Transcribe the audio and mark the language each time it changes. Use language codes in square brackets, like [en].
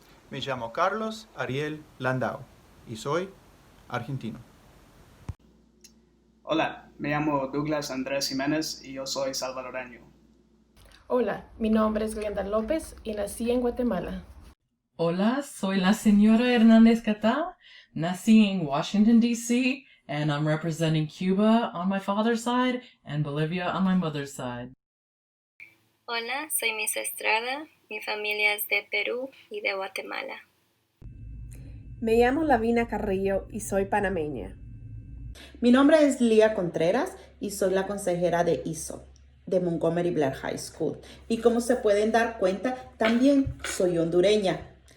[es] Me llamo Carlos Ariel Landau y soy argentino. Hola, me llamo Douglas Andrés Jiménez y yo soy salvadoreño. Hola, mi nombre es Glenda López y nací en Guatemala. Hola, soy la señora Hernández Catá. Nací en [en] Washington, D.C., and I'm representing Cuba on my father's side and Bolivia on my mother's side. [es] Hola, soy Miss Estrada. Mi familia es de Perú y de Guatemala. Me llamo Lavina Carrillo y soy panameña. Mi nombre es Lía Contreras y soy la consejera de ISO de Montgomery Blair High School. Y como se pueden dar cuenta, también soy hondureña.